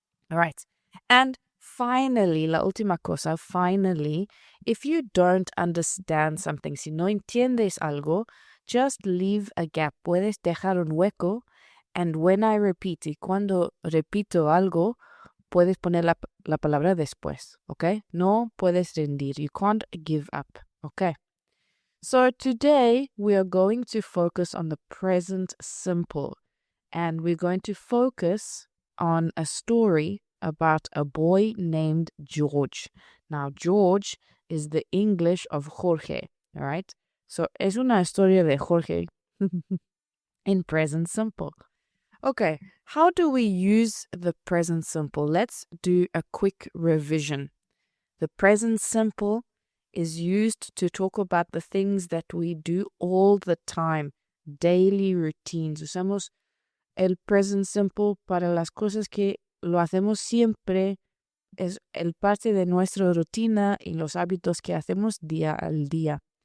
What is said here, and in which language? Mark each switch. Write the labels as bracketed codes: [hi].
[en] All right. And finally, [es] la última cosa, [en] if you don't understand something, [es] si no entiendes algo, [en] just leave a gap. [es] Puedes dejar un hueco, [en] and when I repeat, [es] y cuando repito algo, puedes poner la palabra después, okay? No puedes rendir. [en] You can't give up, okay? So today, we are going to focus on the present simple, and we're going to focus on a story about a boy named George. Now, George is the English of Jorge, all right? [es] So, es una historia de Jorge in present simple. [en] Okay, how do we use the present simple? Let's do a quick revision. The present simple is used to talk about the things that we do all the time, daily routines. [es] Usamos el present simple para las cosas que lo hacemos siempre, es el parte de nuestra rutina y los hábitos que hacemos día al día.